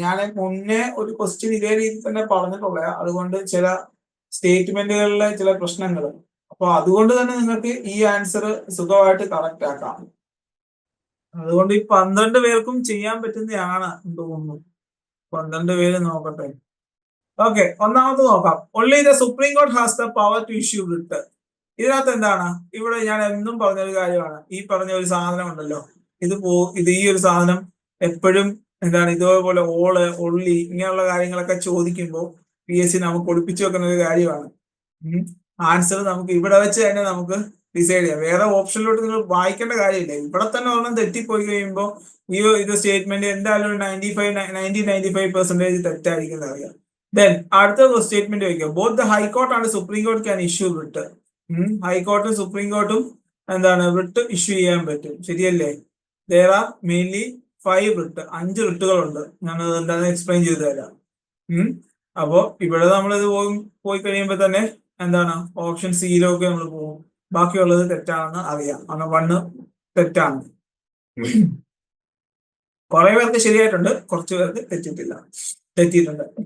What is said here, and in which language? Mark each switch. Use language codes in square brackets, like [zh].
[ml] ഞാൻ മുന്നേ ഒരു ക്വസ്റ്റ്യൻ ഇതേ രീതിയിൽ തന്നെ പറഞ്ഞിട്ടുള്ള, അതുകൊണ്ട് ചില സ്റ്റേറ്റ്മെന്റുകളിലെ ചില പ്രശ്നങ്ങൾ, അപ്പൊ അതുകൊണ്ട് തന്നെ നിങ്ങൾക്ക് ഈ ആൻസർ സുഖമായിട്ട് കറക്റ്റ് ആക്കാം. അതുകൊണ്ട് ഈ 12 പേർക്കും ചെയ്യാൻ പറ്റുന്നതാണ് തോന്നുന്നു. 12 പേര് നോക്കട്ടെ. ഓക്കെ, ഒന്നാമത് നോക്കാം. [en] only the Supreme Court has the power to issue writ. [ml] ഇതിനകത്ത് എന്താണ്? ഇവിടെ ഞാൻ എന്നും പറഞ്ഞൊരു കാര്യമാണ്. ഈ പറഞ്ഞ ഒരു സാധനം ഉണ്ടല്ലോ, ഇത് ഈ ഒരു സാധനം എപ്പോഴും എന്താണ് ഇതേപോലെ ഓള് ഒള്ളി ഇങ്ങനെയുള്ള കാര്യങ്ങളൊക്കെ ചോദിക്കുമ്പോൾ PSC നമുക്ക് ഒളിപ്പിച്ചു വെക്കുന്ന ഒരു കാര്യമാണ്. ആൻസർ നമുക്ക് ഇവിടെ വെച്ച് തന്നെ നമുക്ക് ഡിസൈഡ് ചെയ്യാം. വേറെ ഓപ്ഷനിലോട്ട് നിങ്ങൾ വായിക്കേണ്ട കാര്യമില്ല. ഇവിടെ തന്നെ ഒരെണ്ണം തെറ്റിപ്പോയി കഴിയുമ്പോൾ ഇത് സ്റ്റേറ്റ്മെന്റ് എന്തായാലും 95% തെറ്റായിരിക്കും അറിയാം. [en] then [ml] അടുത്ത സ്റ്റേറ്റ്മെന്റ് വയ്ക്കുക. [en] Both the high court and supreme court can issue writ. [ml] ഹൈക്കോർട്ടും supreme കോർട്ടും എന്താണ് റിട്ട് ഇഷ്യൂ ചെയ്യാൻ പറ്റും. ശരിയല്ലേ? [en] there are mainly [ml] 5 writ, 5 റിട്ടുകളുണ്ട്. ഞാൻ എന്താണെന്ന് എക്സ്പ്ലെയിൻ ചെയ്തു തരാം. അപ്പോ ഇവിടെ നമ്മളിത് പോയി കഴിയുമ്പോൾ തന്നെ എന്താണ് ഓപ്ഷൻ സിയിലൊക്കെ നമ്മൾ പോകും. ബാക്കിയുള്ളത് തെറ്റാണെന്ന് അറിയാം. കാരണം 1 തെറ്റാണ്. കുറെ പേർക്ക് ശരിയായിട്ടുണ്ട്, കുറച്ചു പേർക്ക് തെറ്റിയിട്ടുണ്ട്.